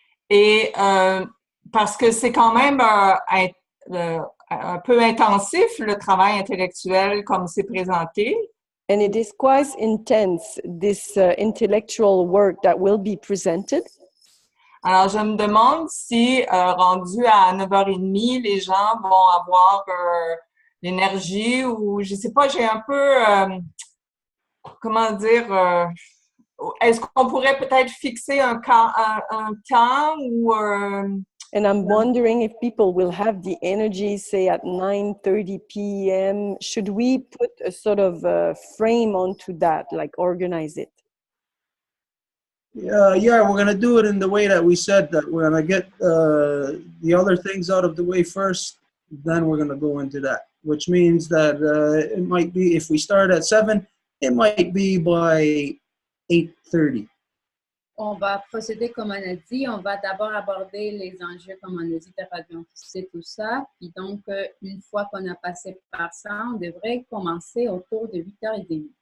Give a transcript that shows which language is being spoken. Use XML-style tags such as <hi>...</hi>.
<fr>Et parce que c'est quand même un peu intensif, le travail intellectuel comme c'est présenté.</fr> <en>And it is quite intense, this intellectual work that will be presented.</en> <fr>Alors, je me demande si, rendu à 9h30, les gens vont avoir l'énergie ou, je sais pas, j'ai un peu, comment dire, est-ce qu'on pourrait peut-être fixer un temps ou...</fr> <en>And I'm wondering if people will have the energy, say at 9:30 p.m. Should we put a sort of frame onto that, like organize it? Yeah, we're going to do it in the way that we said, that we're going to get the other things out of the way first, then we're going to go into that, which means that it might be, if we start at 7, it might be by 8:30.</en> <fr>On va procéder comme on a dit. On va d'abord aborder les enjeux, comme on a dit, de radioactivité, tout ça. Puis donc, une fois qu'on a passé par ça, on devrait commencer autour de 8h30.</fr>